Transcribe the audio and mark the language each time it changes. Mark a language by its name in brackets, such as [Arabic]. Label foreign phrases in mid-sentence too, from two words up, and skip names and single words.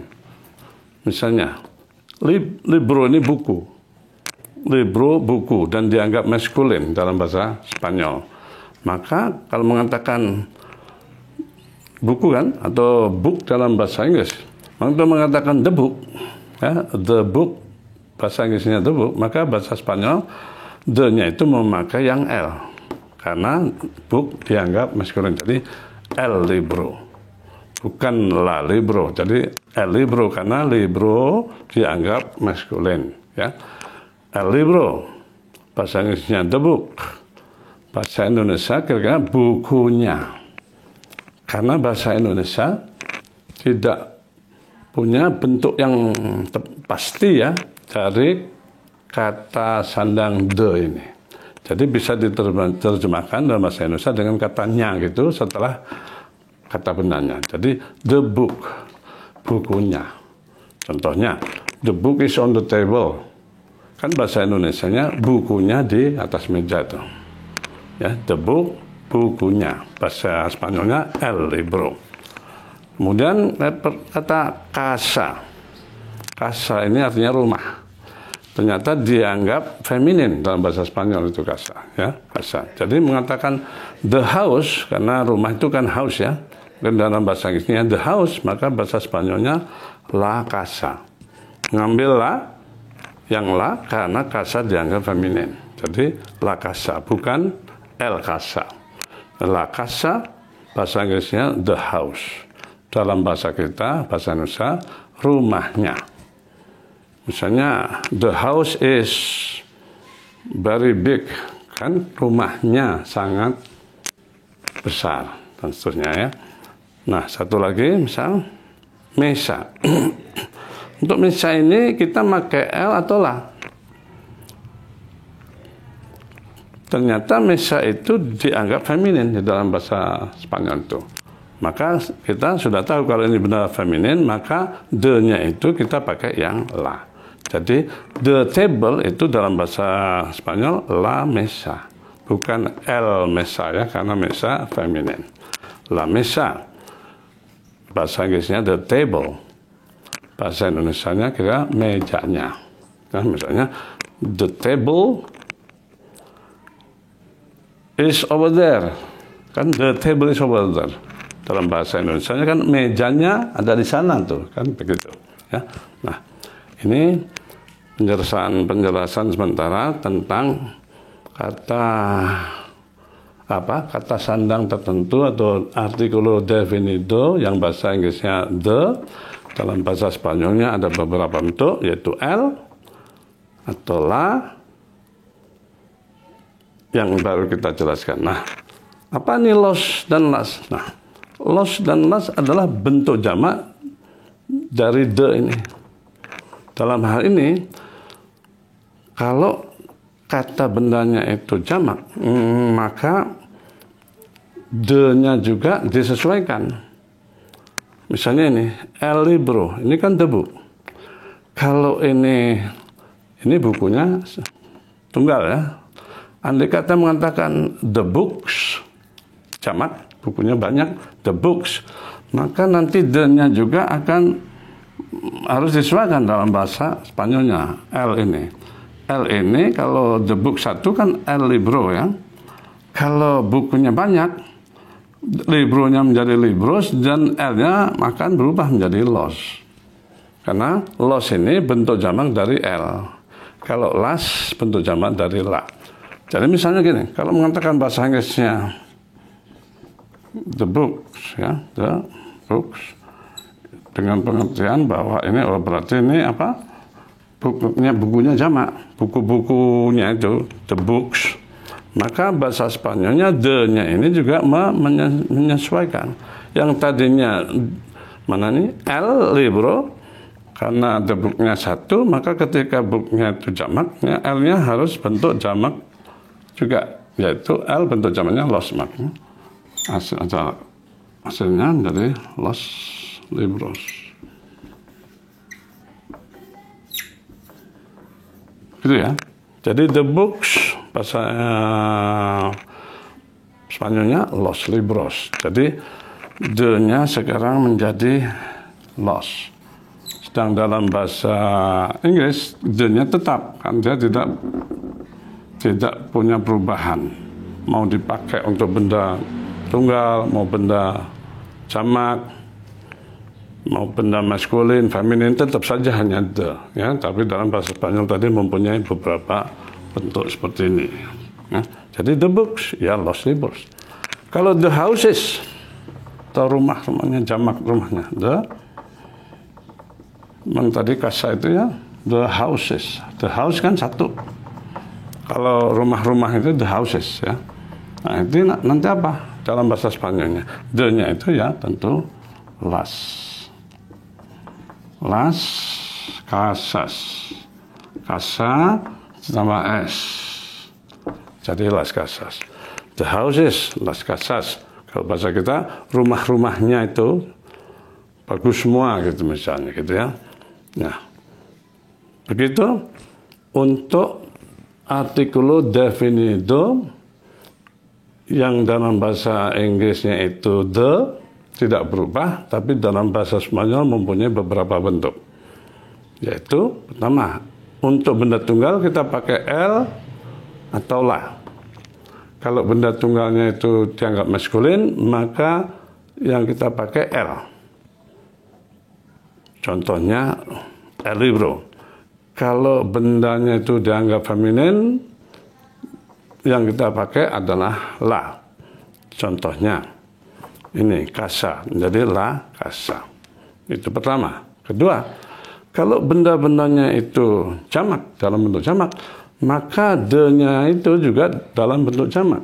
[Indonesian] Misalnya, libro ini buku. Libro, buku, dan dianggap maskulin dalam bahasa Spanyol. Maka kalau mengatakan buku kan, atau book dalam bahasa Inggris, maka mengatakan [English] the book, [Indonesian] ya, [English] the book, [Indonesian] bahasa Inggrisnya [English] the book, [Indonesian] maka bahasa Spanyol the-nya itu memakai yang L, karena book dianggap maskulin. Jadi [Spanish] el libro, [Indonesian] bukan [Spanish] la libro. [Indonesian] Jadi [Spanish] el libro [Indonesian] karena libro dianggap maskulin, ya. [Spanish] El libro, [Indonesian] bahasa Inggrisnya [English] the book, [Indonesian] bahasa Indonesia kira-kira bukunya. Karena bahasa Indonesia tidak punya bentuk yang pasti ya dari kata sandang the ini. Jadi bisa diterjemahkan dalam bahasa Indonesia dengan katanya gitu setelah kata bendanya. Jadi [English] the book, [Indonesian] bukunya. Contohnya, [English] the book is on the table. [Indonesian] Kan bahasa Indonesianya bukunya di atas meja tuh. Ya, [English] the book [Indonesian] bukunya. Bahasa Spanyolnya [Spanish] el libro. [Indonesian] Kemudian kata casa. Casa ini artinya rumah. Ternyata dianggap feminin dalam bahasa Spanyol itu casa, ya, casa. Jadi mengatakan [English] the house, [Indonesian] karena rumah itu kan house ya. Dan dalam bahasa Inggrisnya [English] the house, [Indonesian] maka bahasa Spanyolnya [Spanish] la casa. [Indonesian] Ngambil la, yang la, karena casa dianggap feminin. Jadi [Spanish] la casa, [Indonesian] bukan [Spanish] el casa. La casa, [Indonesian] bahasa Inggrisnya [English] the house. [Indonesian] Dalam bahasa kita, bahasa Indonesia, rumahnya. Misalnya, [English] the house is very big, [Indonesian] kan rumahnya sangat besar, dan seterusnya ya. Nah, satu lagi, misal, mesa. Untuk mesa ini kita pakai L atau la. Ternyata mesa itu dianggap feminin di dalam bahasa Spanyol itu. Maka kita sudah tahu kalau ini benar feminin, maka the-nya itu kita pakai yang la. Jadi [English] the table [Indonesian] itu dalam bahasa Spanyol [Spanish] la mesa, [Indonesian] bukan [Spanish] el mesa [Indonesian] ya, karena mesa feminin. [Spanish] La mesa, [Indonesian] bahasa Inggrisnya [English] the table, [Indonesian] bahasa Indonesianya kira mejanya. Nah, misalnya [English] the table is over there, [Indonesian] kan [English] the table is over there. [Indonesian] Dalam bahasa Indonesianya kan mejanya ada di sana tuh, kan begitu ya. Nah, ini penjelasan sementara tentang kata sandang tertentu atau [Spanish] artikulo definido [Indonesian] yang bahasa Inggrisnya the. Dalam bahasa Spanyolnya ada beberapa bentuk, yaitu el atau la, yang baru kita jelaskan. Nah, apa nih los dan las? Nah, los dan las adalah bentuk jamak dari the ini. Dalam hal ini, kalau kata bendanya itu jamak, maka the-nya juga disesuaikan. Misalnya ini, [Spanish] el libro, [Indonesian] ini kan [English] the book. [Indonesian] Kalau ini bukunya tunggal ya. Andai kata mengatakan [English] the books, [Indonesian] jamak, bukunya banyak, [English] the books, [Indonesian] maka nanti the-nya juga harus disesuaikan dalam bahasa Spanyolnya, el ini. L ini kalau [English] the book [Indonesian] satu kan [Spanish] el libro [Indonesian] ya. Kalau bukunya banyak, libronya menjadi libros dan L-nya akan berubah menjadi los. Karena los ini bentuk jamak dari L. Kalau las bentuk jamak dari la. Jadi misalnya gini, kalau mengatakan bahasa Inggrisnya [English] the books [Indonesian] ya, [English] the books [Indonesian] dengan pengertian bahwa ini berarti ini apa? Bukunya jamak, buku-bukunya itu [English] the books, [Indonesian] maka bahasa Spanyolnya the-nya ini juga menyesuaikan. Yang tadinya mana nih [Spanish] el libro, [Indonesian] karena [English] the book- [Indonesian] nya satu, maka ketika book-nya itu jamaknya, L-nya harus bentuk jamak juga, yaitu L bentuk jamaknya los, makanya hasilnya menjadi [Spanish] los libros. [Indonesian] Gitu ya. Jadi [English] the books [Indonesian] bahasa Spanyolnya [Spanish] los libros. [Indonesian] Jadi the-nya sekarang menjadi los. Sedang dalam bahasa Inggris the-nya tetap, kan dia tidak punya perubahan. Mau dipakai untuk benda tunggal, mau benda jamak, mau benda maskulin, feminin, tetap saja hanya the, ya. Tapi dalam bahasa Spanyol tadi mempunyai beberapa bentuk seperti ini. Ya. Jadi [English] the books, [Spanish] ya los libros. [Indonesian] Kalau [English] the houses, [Indonesian] atau rumahnya jamak rumahnya, memang tadi kasa itu ya, [English] the houses. The house [Indonesian] kan satu. Kalau rumah-rumah itu [English] the houses [Indonesian] ya. Nah itu nanti apa dalam bahasa Spanyolnya? The-nya itu ya tentu las. [Spanish] Las casas, [Indonesian] casa tambah s, jadi [Spanish] las casas. [English] The houses, [Spanish] las casas. [Indonesian] Kalau bahasa kita rumah-rumahnya itu bagus semua gitu misalnya gitu ya. Nah begitu untuk [Spanish] artikulo definido [Indonesian] yang dalam bahasa Inggrisnya itu the tidak berubah, tapi dalam bahasa Spanyol mempunyai beberapa bentuk. Yaitu pertama, untuk benda tunggal kita pakai el atau la. Kalau benda tunggalnya itu dianggap maskulin, maka yang kita pakai el. Contohnya [Spanish] el libro. [Indonesian] Kalau bendanya itu dianggap feminin, yang kita pakai adalah la. Contohnya ini casa, jadi [Spanish] la casa. [Indonesian] Itu pertama. Kedua, kalau benda-bendanya itu jamak, dalam bentuk jamak, maka de-nya itu juga dalam bentuk jamak.